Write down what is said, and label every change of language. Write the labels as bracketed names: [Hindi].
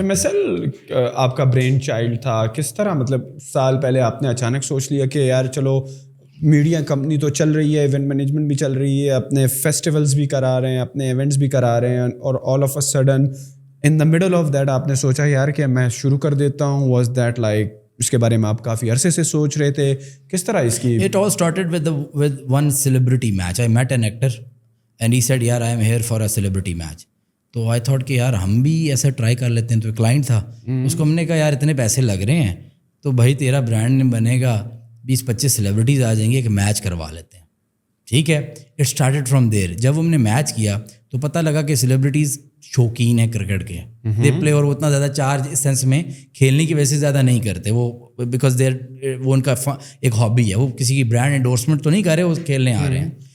[Urdu] M S L آپ کا brain child تھا, کس طرح, مطلب سال پہلے آپ نے اچانک سوچ لیا کہ یار چلو میڈیا کمپنی تو چل رہی ہے, ایونٹ مینجمنٹ بھی چل رہی ہے, اپنے فیسٹیولز بھی کرا رہے ہیں, اپنے ایونٹس بھی کرا رہے ہیں, اور all of a sudden in the middle of that آپ نے سوچا یار کہ میں شروع کر دیتا ہوں. [English] was that like [Urdu] اس کے بارے میں آپ کافی عرصے سے سوچ رہے تھے, کس طرح اس کی؟ [English] It all started with one celebrity match. I met an actor and he said yaar I am here for a celebrity match. [Urdu] تو [English] I thought [Urdu] کہ یار ہم بھی ایسا ٹرائی کر لیتے ہیں. تو کلائنٹ تھا, اس کو ہم نے کہا یار اتنے پیسے لگ رہے ہیں تو بھائی تیرا برانڈ بنے گا, 20-25 سیلیبریٹیز آ جائیں گے, ایک میچ کروا لیتے ہیں. ٹھیک ہے, [English] It started from there. [Urdu] جب ہم نے میچ کیا تو پتہ لگا کہ سیلیبریٹیز شوقین ہیں کرکٹ کے, [English] they play, [Urdu] اور وہ اتنا زیادہ چارج اس سینس میں کھیلنے کی وجہ سے زیادہ نہیں کرتے وہ, بیکاز وہ ان کا ایک ہابی ہے, وہ کسی کی برانڈ انڈورسمنٹ تو نہیں کر رہے, وہ کھیلنے آ رہے ہیں.